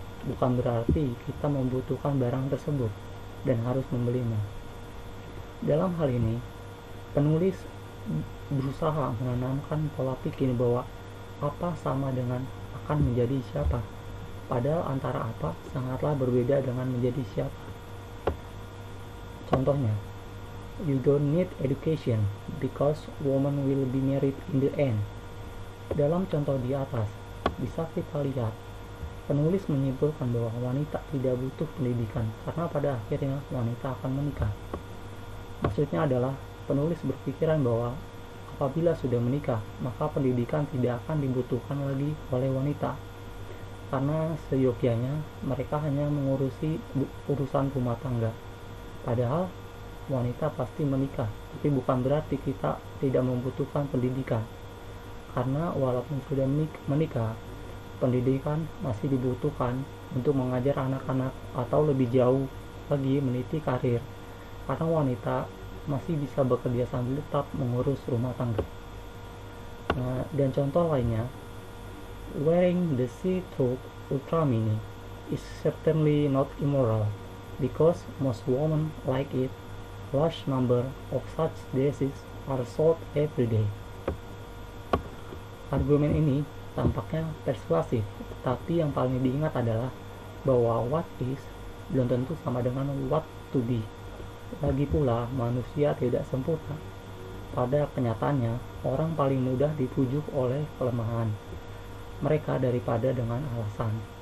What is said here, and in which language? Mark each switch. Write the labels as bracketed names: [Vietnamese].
[Indonesian] Bukan berarti kita membutuhkan barang tersebut dan harus membelinya. Dalam hal ini, penulis berusaha menanamkan pola pikir bahwa apa sama dengan akan menjadi siapa, padahal antara apa sangatlah berbeda dengan menjadi siapa. [English] Contohnya, you don't need education because woman will be married in the end. [Indonesian] Dalam contoh di atas, bisa kita lihat penulis menyimpulkan bahwa wanita tidak butuh pendidikan karena pada akhirnya wanita akan menikah. Maksudnya adalah penulis berpikiran bahwa apabila sudah menikah, maka pendidikan tidak akan dibutuhkan lagi oleh wanita, karena seyogyanya mereka hanya mengurusi urusan rumah tangga. Padahal wanita pasti menikah, tapi bukan berarti kita tidak membutuhkan pendidikan, karena walaupun sudah menikah, pendidikan masih dibutuhkan untuk mengajar anak-anak atau lebih jauh lagi meniti karir, karena wanita masih bisa bekerja sambil tetap mengurus rumah tangga. [English] Nah, dan contoh lainnya, wearing the see-through ultra mini is certainly not immoral because most women like it. Large number of such dresses are sold every day. [Indonesian] Argumen ini tampaknya persuasif, tapi yang paling diingat adalah bahwa [English] what is [Indonesian] belum tentu sama dengan [English] what to be. [Indonesian] Lagi pula, manusia tidak sempurna. Pada kenyataannya, orang paling mudah dibujuk oleh kelemahan mereka daripada dengan alasan.